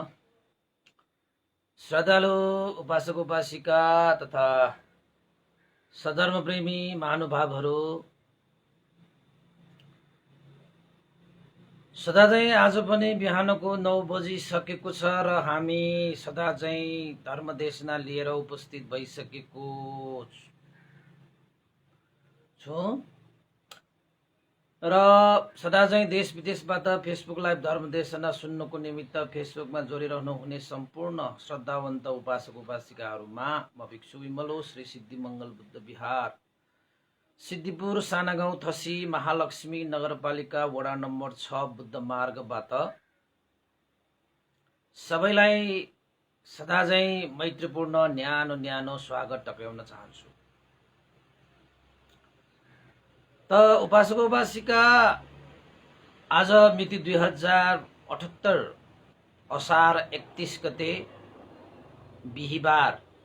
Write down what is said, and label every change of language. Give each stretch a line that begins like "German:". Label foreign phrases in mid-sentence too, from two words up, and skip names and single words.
Nepali: श्रद्धालु उपासक उपासिका तथा सधर्म प्रेमी महानुभावहरू, सदा चाहिँ आज पनि बिहानको 9 बजिसकेको छ र हामी सदा चाहिँ धर्मदेशना लिएर उपस्थित भइसकेको छौँ र सदा चाहिँ देश विदेशबाट फेसबुक लाइभ धर्मदेशना सुन्नको निमित्त फेसबुकमा जोडिरहनु हुने सम्पूर्ण श्रद्धावन्त उपासक उपासिकाहरूमा म भिक्षु विमलो श्री सिद्धि मङ्गल बुद्ध विहार सिद्धिपुर सानागाउँ थसी महालक्ष्मी नगरपालिका वडा नम्बर 6 बुद्ध मार्गबाट सबैलाई सदा चाहिँ मैत्रीपूर्ण न्यानो न्यानो स्वागत टक्राउन चाहन्छु। त उपासक उपासिका, आज मिति 2078 असार 31 गते बिहिबार